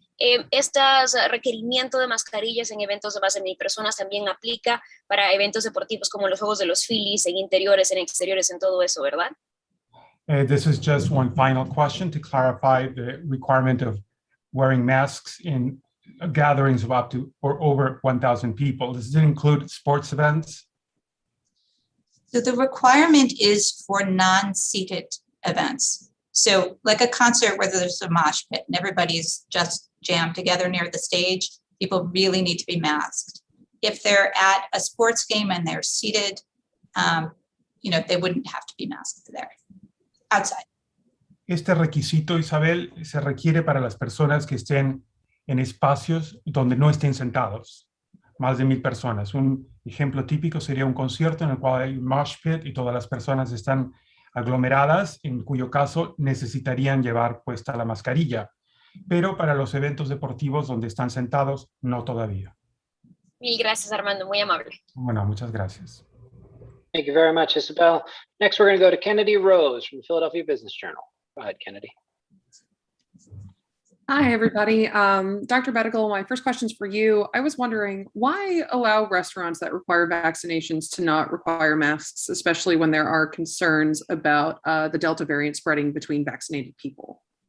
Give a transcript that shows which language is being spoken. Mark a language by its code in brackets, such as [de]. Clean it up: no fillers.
[es] Estos requerimientos de mascarillas en eventos de más de 1,000 personas también aplica para eventos deportivos como los Juegos de los Phillies, en interiores, en exteriores, en todo eso, ¿verdad? [en] This is just one final question to clarify the requirement of wearing masks in gatherings of up to or over 1,000 people. Does it include sports events? So the requirement is for non-seated events. So like a concert where there's a mosh pit and everybody's just jammed together near the stage, people really need to be masked. If they're at a sports game and they're seated, they wouldn't have to be masked there, outside. [es] Este requisito, Isabel, se requiere para las personas que estén en espacios donde no estén sentados, más de 1,000 personas. Un ejemplo típico sería un concierto en el cual hay un mosh pit y todas las personas están aglomeradas, en cuyo caso necesitarían llevar puesta la mascarilla. Pero para los eventos deportivos donde están sentados, no todavía. Mil gracias, Armando, muy amable. Bueno, muchas gracias. [en] Thank you very much, Isabel. Next, we're going to go to Kennedy Rose from the Philadelphia Business Journal. Go ahead, Kennedy. Hi, everybody. Dr. Bedigal, my first question is for you. I was wondering, why allow restaurants that require vaccinations to not require masks, especially when there are concerns about the Delta variant spreading between vaccinated people?